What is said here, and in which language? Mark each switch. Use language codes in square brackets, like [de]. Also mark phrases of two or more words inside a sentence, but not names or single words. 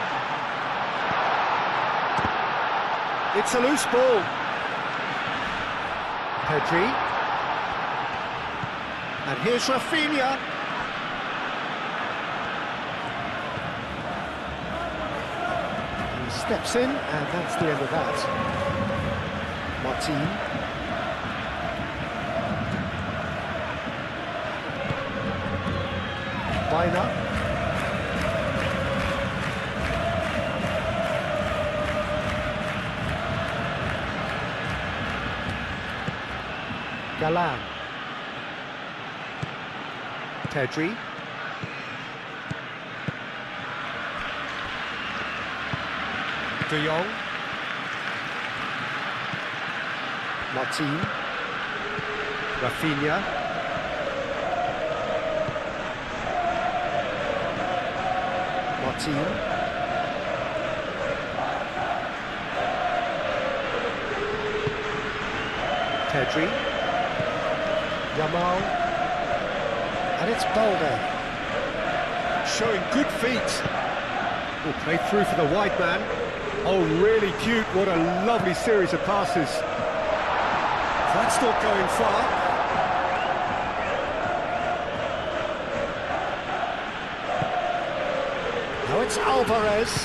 [en] It's a loose ball. Pedri. And here's Rafinha. He steps in, and that's the end of that. Martin. Baina. Galan. Pedri. De Jong. Martin. Rafinha. Martin. Pedri. Yamal. And it's Balde. Showing good feet. Oh, played through for the wide man. Oh, really cute. What a lovely series of passes. That's not going far. Now it's Alvarez.